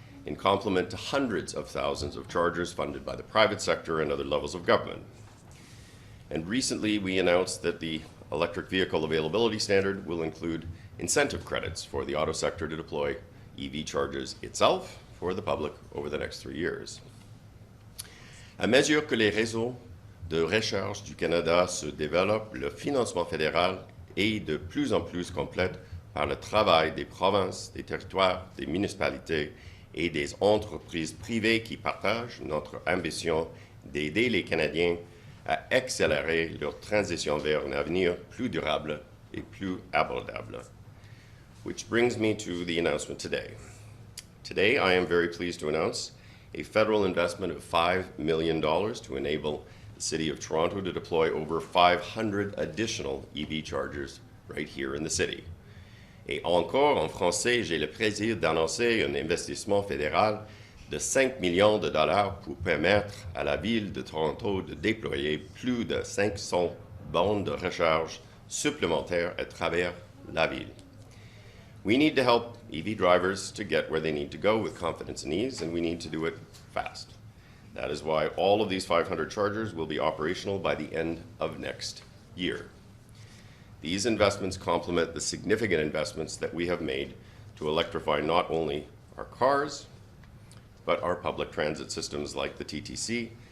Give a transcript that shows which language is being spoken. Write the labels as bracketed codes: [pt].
[en] in complement to hundreds of thousands of chargers funded by the private sector and other levels of government. And recently, we announced that the electric vehicle availability standard will include incentive credits for the auto sector to deploy EV chargers itself for the public over the next 3 years. [fr] À mesure que les réseaux de recharge du Canada se développent, le financement fédéral est de plus en plus complet par le travail des provinces, des territoires, des municipalités et des entreprises privées qui partagent notre ambition d'aider les Canadiens à accélérer leur transition vers un avenir plus durable et plus abordable. [en] Which brings me to the announcement today. Today, I am very pleased to announce a federal investment of $5 million to enable the City of Toronto to deploy over 500 additional EV chargers right here in the city. [fr] Et encore, en français, j'ai le plaisir d'annoncer un investissement fédéral de 5 millions de dollars pour permettre à la Ville de Toronto de déployer plus de 500 bornes de recharge supplémentaires à travers la ville. [en] We need to help EV drivers to get where they need to go with confidence and ease, and we need to do it fast. That is why all of these 500 chargers will be operational by the end of next year. These investments complement the significant investments that we have made to electrify not only our cars, but our public transit systems like the TTC.